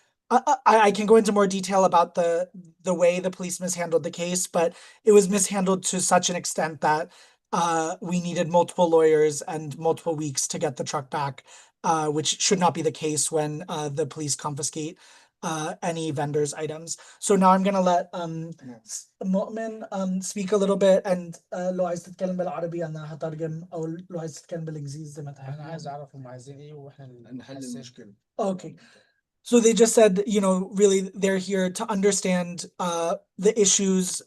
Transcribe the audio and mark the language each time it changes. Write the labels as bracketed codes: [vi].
[en] I can go into more detail about the way the police mishandled the case, but it was mishandled to such an extent that we needed multiple lawyers and multiple weeks to get the truck back, which should not be the case when the police confiscate any vendor's items. So now I'm gonna let مؤمن speak a little bit, and [ar] لو عايز تتكلم بالعربي أنا هترجم، أو لو عايز تتكلم بالإنجليزي زي ما تحب. انا عايز اعرف هم عايزين ايه واحنا نحل المشكلة. [en] Okay. So they just said, really they're here to understand the issues.